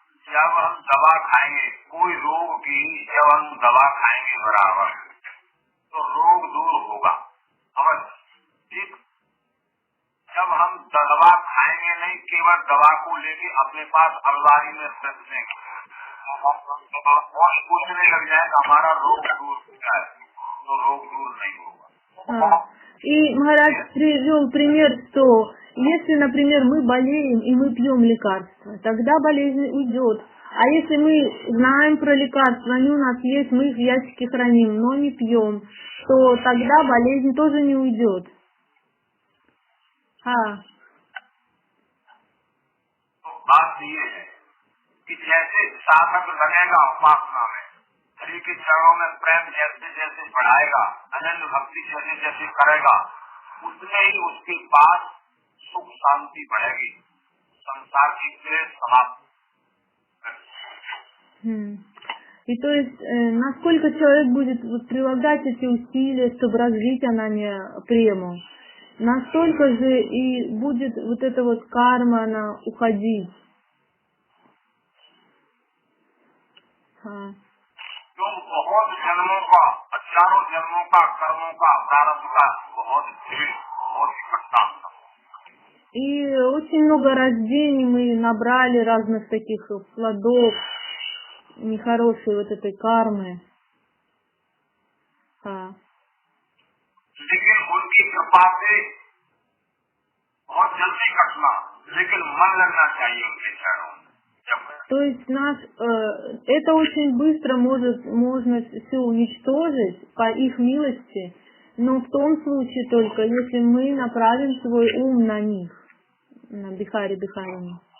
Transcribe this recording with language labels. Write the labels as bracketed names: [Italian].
[Hindi] जब हम दवा खाएंगे, कोई रोग की जब हम दवा खाएंगे बराबर, तो रोग दूर होगा अवश्य। ठीक, जब हम दवा खाएंगे नहीं, केवल दवा को लेके अपने पास अलमारी में रख देंगे और पूछने लग जाएगा हमारा रोग दूर हो जाए, तो रोग दूर नहीं होगा। [Russian] И Махарадж привел пример, что если, например, мы болеем и мы пьем лекарства, тогда болезнь уйдет. А если мы знаем про лекарства, они у нас есть, мы их в ящике храним, но не пьем, то тогда болезнь тоже не уйдет. [Hindi] बात ये है कि जैसे साधक लगेगा उपासना में, हरि के चरणों में प्रेम जैसे जैसे बढ़ाएगा, अनन्य भक्ति जैसे जैसे करेगा, उतने ही उसके पास सुख शांति बढ़ेगी, संसार की क्लेश समाप्त। [Russian] И то есть, насколько человек будет прилагать эти усилия, чтобы развить ананья прему, настолько же и будет вот эта вот карма, она уходить. [Hindi] जो बहुत जन्मों का, हजारों जन्मों का कर्मों का प्रारब्ध का बहुत इकट्ठा। [Russian] И очень много рождений мы набрали разных таких плодов нехорошей вот этой кармы. [Hindi] लेकिन उनकी कृपा से बहुत जल्दी कटना, लेकिन मन लगना चाहिए उनके चरणों में। [Russian] То есть это очень быстро можно все уничтожить по их милости, но в том случае только, если мы направим свой ум на них, на Бихари Бихарини.